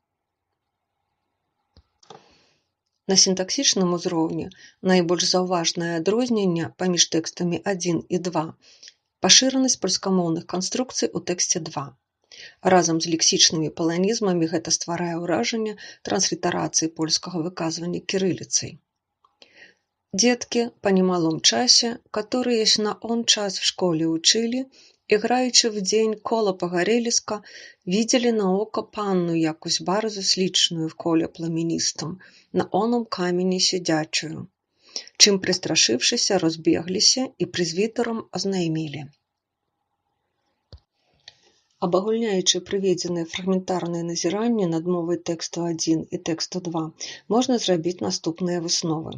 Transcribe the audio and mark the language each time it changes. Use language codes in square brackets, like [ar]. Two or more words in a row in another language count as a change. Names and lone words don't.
[be] На сінтаксічным узроўні найбольш заўважнае адрозненне паміж тэкстамі 1 і 2 – пашыранасць польскамоўных канструкцый у тэксце 2. Разам з лексічнымі паланізмамі гэта стварае ўражанне транслітарацыі польскага выказвання кірыліцай. [orv] Детки по немалом часе, которые на он час в школе учили, играючи в день коло погорелиска, видели на око панну якусь барзу сличную в коле пламенистом, на оном камені сидячую. Чим пристрашившися, розбеглися і призвітером ознаймілі. [be] Абагульняючы прыведзеныя фрагментарныя назіранні над мовай тэксту 1 і тэксту 2, можна зрабіць наступныя высновы.